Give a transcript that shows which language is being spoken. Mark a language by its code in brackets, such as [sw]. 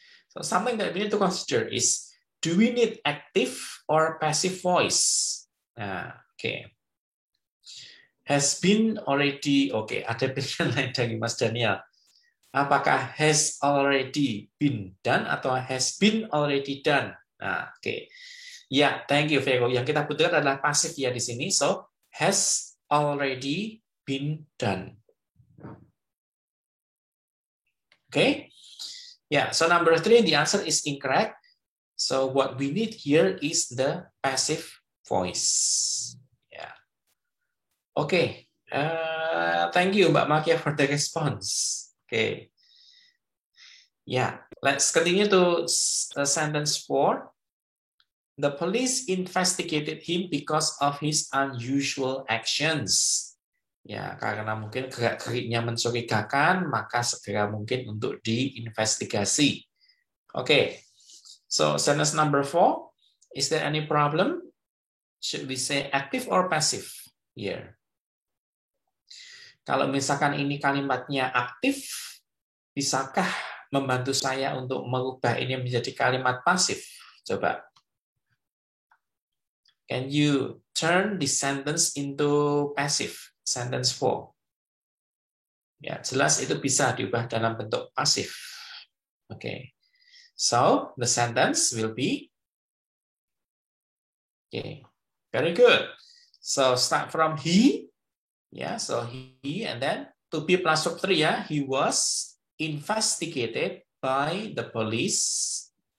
[en] So something that we need to consider is, do we need active or passive voice? Okay. Has been already, [id] ada pilihan lain dari Mas Daniel. [en] Apakah has already been done atau has been already done? Okay. [id] Ya, [en] thank you, Vero. [id] Yang kita butuhkan adalah pasif ya di sini. [en] So, has already been done. Okay. Yeah, so number 3, the answer is incorrect. So what we need here is the passive voice. Yeah. Okay. Thank you, Mbak Makia, for the response. Okay. Yeah, let's continue to sentence 4. The police investigated him because of his unusual actions. [id] Ya, karena mungkin gerak-geriknya mencurigakan, maka segera mungkin untuk diinvestigasi. [en] Okay. So sentence number 4 Is there any problem? Should we say active or passive here? [id] Kalau misalkan ini kalimatnya aktif, bisakah membantu saya untuk mengubah ini menjadi kalimat pasif? Coba. [en] Can you turn the sentence into passive? Sentence 4. [id] Ya, jelas itu bisa diubah dalam bentuk pasif. [en] Okay. So, the sentence will be okay. Very good. So, start from he. Yeah, so he and then to be plus verb 3 ya. He was investigated by the police.